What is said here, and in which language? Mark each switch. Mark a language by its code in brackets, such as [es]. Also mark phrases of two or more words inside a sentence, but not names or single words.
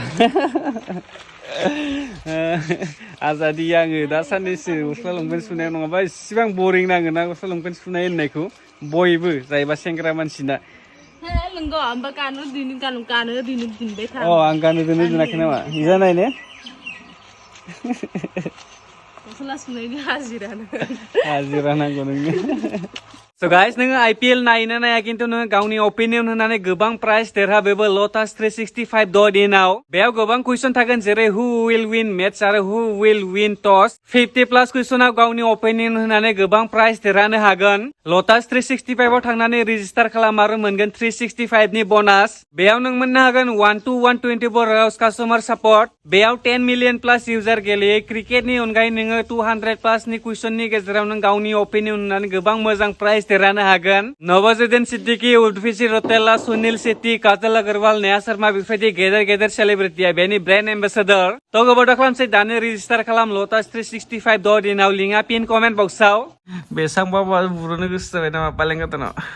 [brx] आजादि आङो दा साननैसो गस्ला लंपेन्ट सुनायाव नङाबा इसिबां बरिं नाङोना गस्ला लंपेन्ट सुनाय होननायखौ बयबो जायबा सेंग्रा मानसिना आं गानो दोनो दोनाखै नामा बिजा नायने हाजिरा नांगौ नोंनो [en] So guys, [brx] नोङो IPL नायनो नाया खिन्थु नोङो गावनि ओपिनियन होनानै गोबां प्राइज देरहाबोबो लटास 365.in आव बेयाव गोबां कुइसन थागोन जेरै [en] who will win matches [brx] आरो [en] who will win toss [brx] 50+ कुइसनाव गावनि ओपिनियन होनानै गोबां प्राइज देरहानो हागोन लटास 365 आव थांनानै रेजिस्टार खालाम आरो मोनगोन 365 नि बोनास बेयाव नों मोननो हागोन 1 to 124 राउस [en] customer support [brx] बेयाव 10 [en] million plus users [brx] गेलेयो क्रिकेटनि अनगायै नोङो 200+ नि कुइसननि गेजेराव नों गावनि ओपिनियन होनानै गोबां मोजां प्राइज देरहानो हागोन नवाजुद्दीन सिद्दीकी उर्वशी रौतेला सुनील शेट्टी काजल अग्रवाल नेहा शर्मा बेफोरबायदि गेदेर सेलिब्रिटिया बेनि [en] brand ambassador [brx] थ' गोबाव दा खालामसै दानो रेजिस्टार खालाम लटास 365.in आव लिंकआ [en] pin comment [brx] बक्सआव बेसांबा बुरनो गोसो जाबाय नामा पालें गोदानाव